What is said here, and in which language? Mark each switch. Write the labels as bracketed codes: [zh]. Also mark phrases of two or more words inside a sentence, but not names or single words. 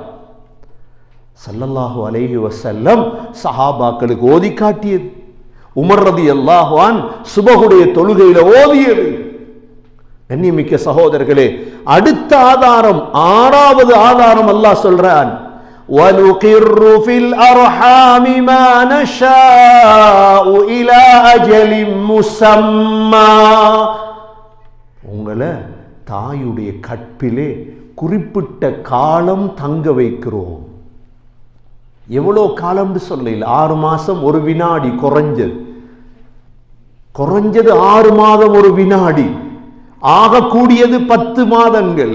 [ar] صلى الله عليه وسلم [ta] சஹாபாக்களுக்கு ஓதி காட்டியது. உமர் [ar] رضي الله عنه [ta] சுபஹுடைய தொழுகையில ஓதியது. கண்ணியமிக்க சகோதரர்களே, அடுத்த ஆதாரம், ஆறாவது ஆதாரம் அல்லாஹ் சொல்றான், [ar] وَنُقِرُّ فِي الْأَرْحَامِ مَا نَشَاءُ إِلَى أَجَلٍ مُّسَمًّى, [ta] உங்களை தாயுடைய கற்பிலே குறிப்பிட்ட காலம் தங்க வைக்கிறோம். எவ்வளோ காலம்னு சொல்லல, 6 மாசம் 1 வினாடி, குறைஞ்சது 6 மாதம் 1 வினாடி, ஆகக்கூடியது 10 மாதங்கள்.